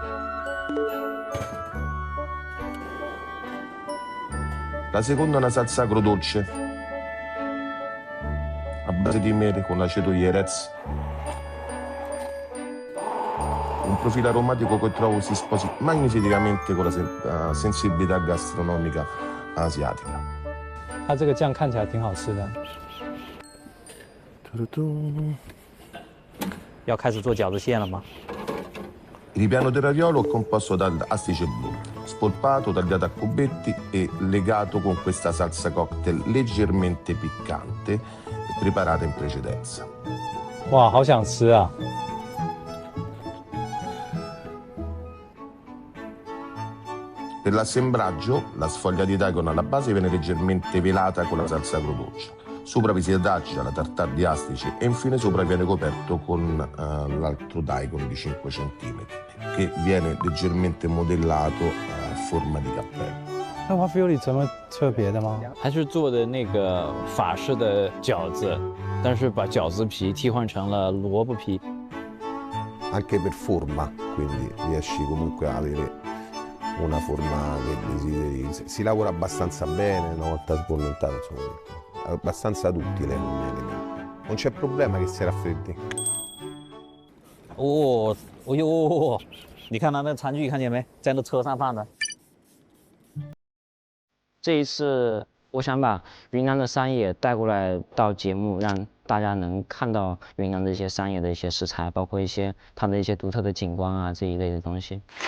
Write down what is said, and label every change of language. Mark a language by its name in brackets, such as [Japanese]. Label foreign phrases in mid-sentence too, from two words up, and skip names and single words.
[Italian] La seconda è una salsa agrodolce, a base di mele con l'aceto Jerez. Un profilo aromatico che trovo si sposi magnificamente con la sensibilità gastronomica asiatica. [Chinese] 它这个酱看起来挺好吃的。要开始做饺子馅了吗？ [Italian] Il ripiano del raviolo è composto dall'astice blu, spolpato, tagliato a cubetti e legato con questa salsa cocktail leggermente piccante, preparata in precedenza. [Chinese] 哇，好想吃啊！ [Italian] Per l'assemblaggio, la sfoglia di daikon alla base viene leggermente velata con la salsa agrodolce. Sopra vi si adagia la tartare di astici e infine sopra viene coperto con l'altro daikon di 5 cm che viene leggermente modellato a forma di cappello. [Chinese] 那花 feel 里怎么特别的吗？还是做的那个法式的饺子，但是把饺子皮替换成了萝卜皮。 [Italian] Anche per forma, quindi riesci comunque a avere una forma che desideri. Si lavora abbastanza bene, una volta sbollentato, insomma, abbastanza duttile. Non c'è problema che si raffreddi. [Chinese] 哦，哦呦，你看他那餐具看见没？在那车上放的。这一次，我想把云南的山野带过来到节目，让大家能看到云南的一些山野的一些食材，包括一些它的一些独特的景观啊这一类的东西。